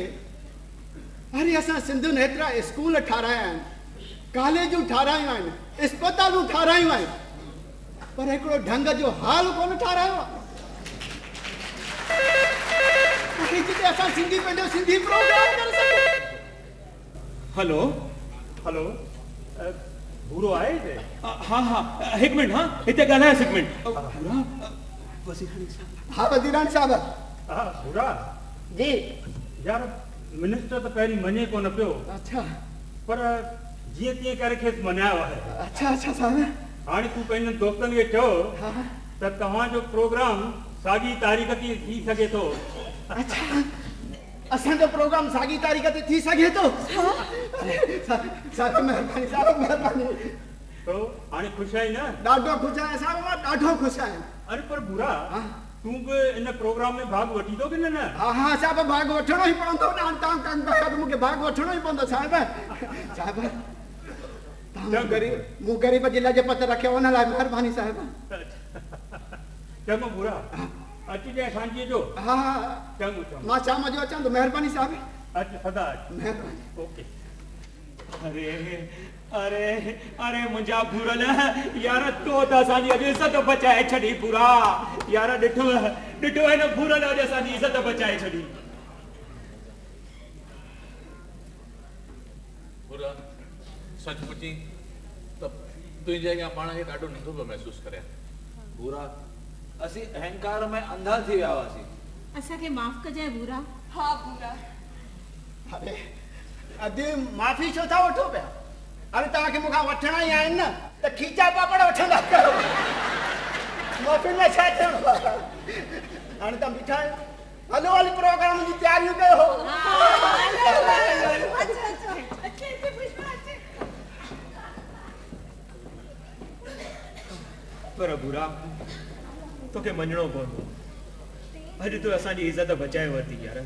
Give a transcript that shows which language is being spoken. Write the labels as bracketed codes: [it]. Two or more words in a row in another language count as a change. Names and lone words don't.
[sd] अरे असां सिंधियुनि हेतिरा स्कूल ठाराया आहिनि, कॉलेजूं ठारायूं आहिनि, अस्पतालूं ठारायूं आहिनि, पर हिकिड़ो ढंग जो हाल कोन ठारायो आहे। जिते असां सिंधी पंहिंजो सिंधी प्रोग्राम करे सघूं। हेलो हेलो, बुरो आहे हिते? हाँ हाँ, हिकु मिनट। हाँ हिते ॻाल्हायोसि हिकु मिनट। बुरा, वज़ीराणी साहब। हाँ वज़ीराणी साहब। हाँ बुरा जी। यार मिनिस्टर तो पहिरीं मञे कोन पियो। अच्छा। पर जीअं तीअं करे खेसि मञायो आहे। अच्छा अच्छा साहब। हाणे तूं पंहिंजनि दोस्तनि खे चओ त तव्हांजो प्रोग्राम साॻी तारीख़ ते थी सघे थो। अच्छा, असांजो प्रोग्राम साॻी तारीख़ ते थी सघे थो? साहब महिरबानी, साहब महिरबानी। तो हाणे ख़ुशि आहीं न? ॾाढो ख़ुशि आहियां साहब, मां ॾाढो ख़ुशि आहियां। अरे पर बुरा, तूं बि इन प्रोग्राम में भाग वठी थो की न? हाँ हाँ साहब, भाग वठणो ई पवंदो न। तव्हां कमु कयो त मूंखे भाग वठणो ई पवंदो साहब। साहब तव्हां मूं ग़रीब जी लजपत रखियो, उन लाइ महिरबानी साहब। चङो बुरा, अचिजांइ सांझीअ जो। हा हा चङो चङो, मां शाम जो अचां थो। महिरबानी साहब। अचु सदा अचु। महिरबानी। ओके। अरे अरे अरे मुंहिंजा बुरल यार, तो त असांजी अॼु इज़त बचाए छॾी बुरा। यार ॾिठो ॾिठो हिन बुरल अॼु असांजी इज़त बचाए छॾी। बुरा सच पुछी त तुंहिंजे अॻियां पाण खे ॾाढो नंढो पियो महसूसु करियां। बुरा, असीं अहंकार में अंधा थी विया हुआसीं। असांखे माफ़ कजांइ बुरा। हाँ बुरा। अरे अदी माफ़ी छो था वठो पिया? अरे तव्हांखे मूंखां वठणा ई आहिनि न, त खीचा पापड़ वठंदा कयो। माफ़ी में छा थियणो आहे? हाणे तव्हां बीठा आहियो, हलो हली प्रोग्राम जी तयारियूं कयो। पर बुरा, तोखे मञणो पवंदो, अॼु तूं असांजी इज़त बचाए वरिती यार।